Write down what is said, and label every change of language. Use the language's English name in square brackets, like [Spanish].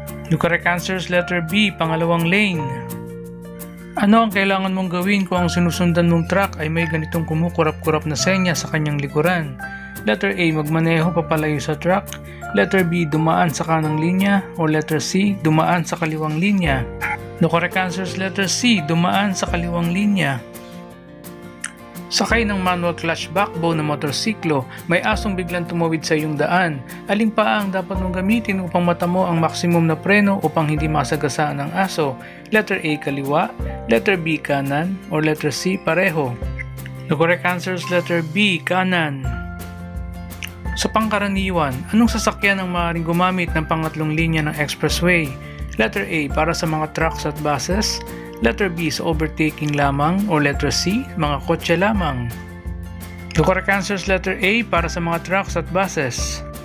[English] The correct answer is letter B, pangalawang lane. [Filipino] Ano ang kailangan mong gawin kung ang sinusundan mong truck ay may ganitong kumukurap-kurap na senya sa kanyang likuran? Letter A, magmaneho papalayo sa truck. Letter B, dumaan sa kanang linya. O letter C, dumaan sa kaliwang linya. [English] The correct answer is letter C, [Filipino] dumaan sa kaliwang linya. Sakay ng manual clutch backbone na motorsiklo, may asong biglang tumawid sa iyong daan. Aling paa ang dapat mong gamitin upang matamo ang maximum na preno upang hindi masagasaan ang aso? Letter A, kaliwa. Letter B, kanan. Or letter C, pareho. [English] The correct answer is letter B, kanan. [Filipino] Sa pangkaraniwan, anong sasakyan ang maaaring gumamit ng pangatlong linya ng expressway? Letter A, para sa mga trucks at buses. Letter B, sa overtaking lamang. O letter C, mga kotse lamang. [English] The correct answer is letter A, [Filipino] para sa mga trucks at buses.